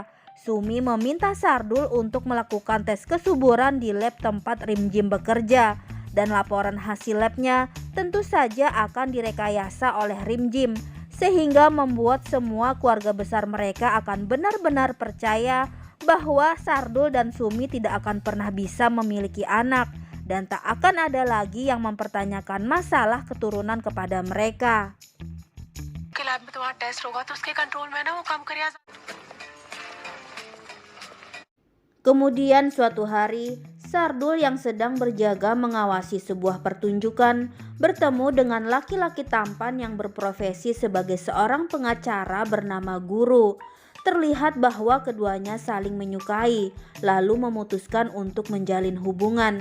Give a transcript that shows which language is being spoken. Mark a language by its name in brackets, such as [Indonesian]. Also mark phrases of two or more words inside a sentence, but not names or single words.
[Indonesian] Sumi meminta Sardul untuk melakukan tes kesuburan di lab tempat Rimjim bekerja, dan laporan hasil labnya tentu saja akan direkayasa oleh Rimjim, sehingga membuat semua keluarga besar mereka akan benar-benar percaya bahwa Sardul dan Sumi tidak akan pernah bisa memiliki anak, dan tak akan ada lagi yang mempertanyakan masalah keturunan kepada mereka. [Hindi] लैब में तुम्हारा टेस्ट होगा तो उसके कंट्रोल में ना वो काम करिए. [Indonesian] Kemudian suatu hari, Sardul yang sedang berjaga mengawasi sebuah pertunjukan bertemu dengan laki-laki tampan yang berprofesi sebagai seorang pengacara bernama Guru. Terlihat bahwa keduanya saling menyukai, lalu memutuskan untuk menjalin hubungan.